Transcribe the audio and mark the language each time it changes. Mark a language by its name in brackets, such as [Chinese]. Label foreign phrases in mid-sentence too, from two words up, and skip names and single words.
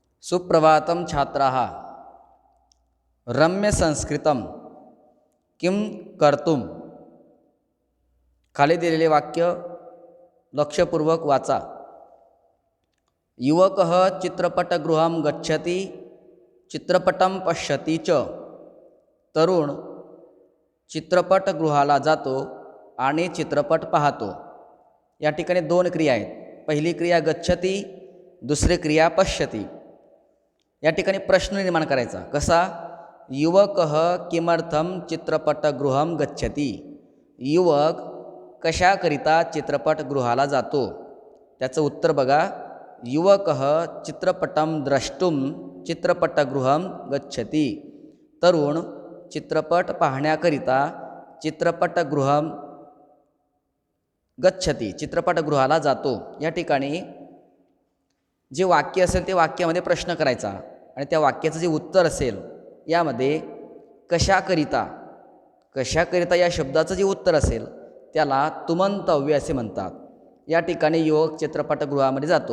[Sanskrit] सुप्रभातं छात्राः रम्य संस्कृतं किं कर्तुं [Marathi] खाली दिलेले वाक्य लक्षपूर्वक वाचा. [Sanskrit] युवकः चित्रपटगृहं गच्छति चित्रपटं पश्यति च. [Marathi] तरुण चित्रपटगृहाला जातो आणि चित्रपट पाहतो. या ठिकाणी दोन क्रिया आहेत. पहिली क्रिया गच्छति, दुसरी क्रिया पश्यति. या ठिकाणी प्रश्न निर्माण करायचा. कसा? [Sanskrit] युवकः किमर्थं चित्रपटगृहं गच्छति. [Marathi] युवक कशाकरिता चित्रपटगृहाला जातो. त्याचं उत्तर बघा. [Sanskrit] युवकः चित्रपटं द्रष्टुं चित्रपटगृहं गच्छति. [Marathi] तरुण चित्रपट पाहण्याकरिता [Sanskrit] चित्रपटगृहं गच्छति, [Marathi] चित्रपटगृहाला जातो. या ठिकाणी जे वाक्य असेल ते वाक्यामध्ये प्रश्न करायचा आणि त्या वाक्याचं जे उत्तर असेल यामध्ये कशाकरिता या शब्दाचं जे उत्तर असेल त्याला तुमंतव्य असे म्हणतात. या ठिकाणी युवक चित्रपटगृहामध्ये जातो.